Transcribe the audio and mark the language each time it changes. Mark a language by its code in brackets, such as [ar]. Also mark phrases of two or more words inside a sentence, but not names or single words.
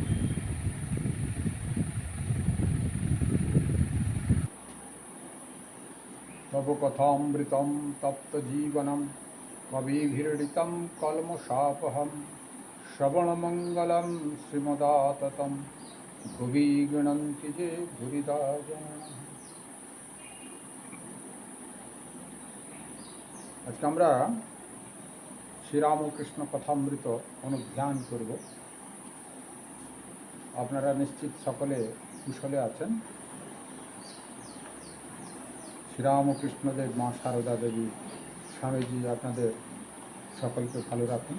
[sa] तव कथामृतं तप्त जीवनम कविभिरीडितं कल्मषापहं श्रवणमंगलं श्रीमदाततं भुवि गृह्णन्ति ये भूरिदा जनाः। [bn] আজকে আমরা শ্রীরামকৃষ্ণ কথামৃত অনুধ্যান করব। আপনারা নিশ্চিত সকলে কুশলে আছেন। শ্রীরামকৃষ্ণদেব মা সারদা দেবী স্বামীজি আপনাদের সকলকে ভালো রাখুন।